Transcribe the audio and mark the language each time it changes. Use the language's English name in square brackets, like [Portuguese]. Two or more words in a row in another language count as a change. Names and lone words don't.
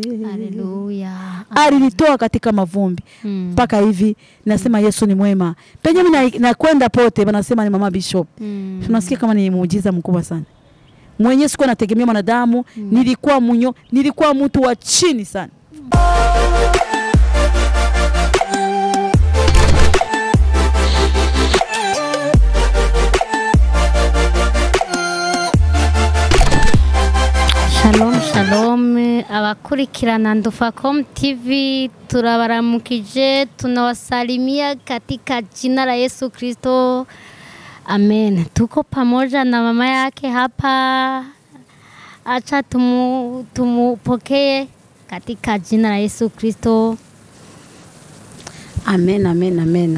[Swahili] Haleluya. Alinitoa katika mavumbi mpaka hivi nasema Yesu ni mwema. Penye mimi nakwenda pote wanasema ni Mama Bishop. Tunasikia kama ni muujiza mkubwa sana. Mwenyewe sikuwa nategemea wanadamu, nilikuwa mtu wa chini sana. [Rundi] Shalom, abakurikirana Ndufacom TV, turabaramukije, [Swahili] tunawasalimia katika jina la Yesu Kristo. Amen. Tuko pamoja na mama yake hapa. Acha tumupokee katika jina la Yesu Kristo. Amen, amen, amen.